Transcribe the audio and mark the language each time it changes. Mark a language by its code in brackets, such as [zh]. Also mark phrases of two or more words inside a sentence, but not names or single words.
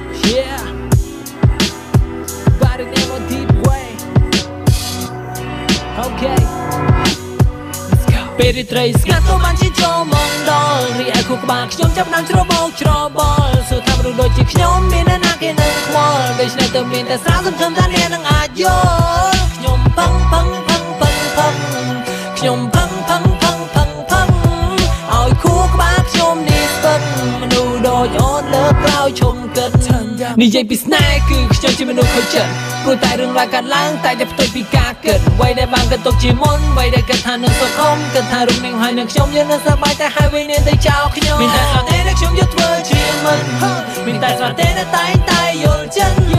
[en] Yeah. Body name on deep way. Okay. Let's go. [km] ពេលរាត្រីស្ងាត់ក៏បានជិះចូលមកដល់ រីឯខួរក្បាលខ្ញុំចាប់ផ្ដើមច្របូកច្របល់ សួរថាមនុស្សដូចជាខ្ញុំមានអ្នកណាគេនៅខ្វល់ ដូច្នេះទៅមានតែសារសង្ឃឹមថាអ្នកនឹងអាចយល់ ខ្ញុំផឹង, ផឹង, ផឹង, ផឹង, ផឹង ខ្ញុំផឹង, ផឹង, ផឹង, ផឹង, ផឹង ឲ្យខួរក្បាលខ្ញុំនេះស្ពឹង មនុស្សដូចអូនលើកក្រោយឈុំគិត និយាយពីស្នេហ៍គឺខ្ញុំជាមនុស្សខូចចិត្ត ព្រោះតែរឿងរ៉ាវកើតឡើងតែតែផ្ទុយពីការគិត អ្វីដែលបានគិតទុកជាមុន អ្វីដែលគិតថានឹងសុខុម គិតថារូបនាងហើយនឹងខ្ញុំយើងនឹងសប្បាយតែហើយវិញនាងទៅចោលខ្ញុំ មានតែស្នេហ៍ដែលខ្ញុំយកធ្វើជាមិន មានតែស្នេហ៍ដែលតែងតែយល់ចិត្ត